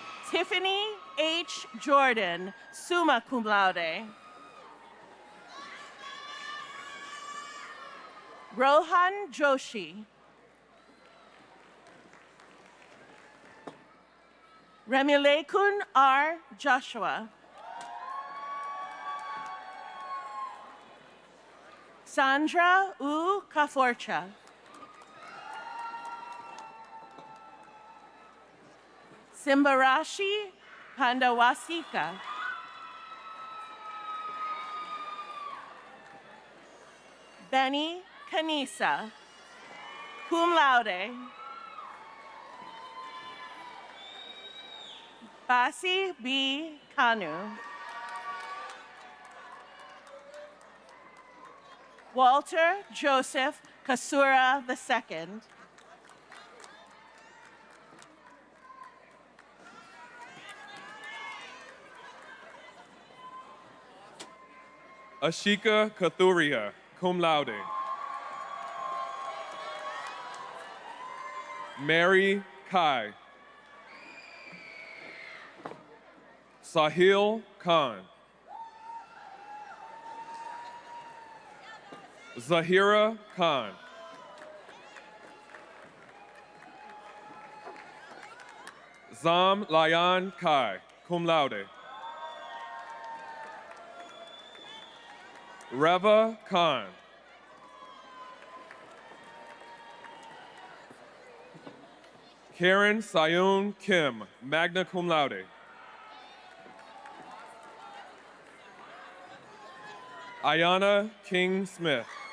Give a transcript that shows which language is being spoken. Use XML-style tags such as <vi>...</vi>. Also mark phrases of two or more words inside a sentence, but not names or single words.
<en>Tiffany H. Jordan,</en> <la>summa cum laude.</la> <en>Rohan Joshi. Remilekun R. Joshua. Sandra U. Kaforcha. Simbarashi Pandawasika. Benny Kanisa,</en> <la>cum laude.</la> <en>Basi B. Kanu. Walter Joseph Kasura II. Ashika Kathuria,</en> <la>cum laude.</la> <en>Mary Kai. Sahil Khan. Zahira Khan. Zam Layan Kai,</en> <la>cum laude.</la> <en>Reva Khan. Karen Sayun Kim,</en> <la>magna cum laude.</la> <en>Ayana King Smith.</en>